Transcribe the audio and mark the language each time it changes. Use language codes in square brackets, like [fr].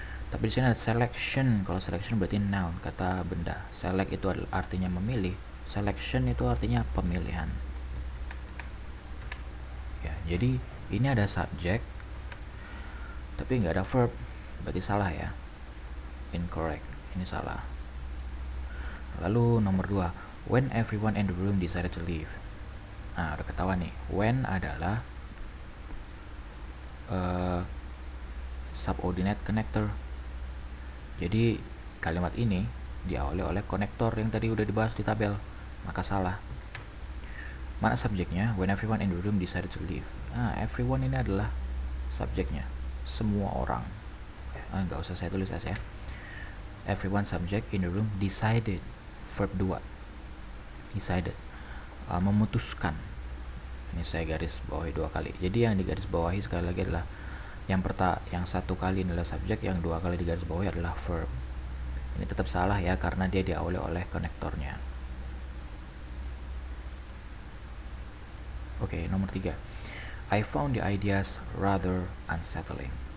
[id] Tapi di sini ada selection. Kalau selection berarti noun, kata benda. Select itu adalah artinya memilih, selection itu artinya pemilihan. Ya, jadi ini ada subject tapi nggak ada verb, berarti salah ya, incorrect, ini salah. Lalu nomor 2, [en] when everyone in the room decided to leave. [id] Nah, udah ketahuan nih, when adalah subordinate connector. Jadi kalimat ini diawali oleh konektor yang tadi udah dibahas di tabel, maka salah. Mana subjeknya? [en] When everyone in the room decided to leave. [id] Everyone ini adalah subjeknya, semua orang. Nggak usah saya tulis ya. [en] Everyone subject in the room decided, verb 2, decided, [id] memutuskan. Ini saya garis bawahi 2 kali. Jadi yang digaris bawahi sekali lagi adalah yang 1 kali adalah subjek, yang 2 kali digaris bawahi adalah verb. Ini tetap salah ya, karena dia diawali oleh konektornya. Oke, nomor 3, [en] I found the ideas rather unsettling.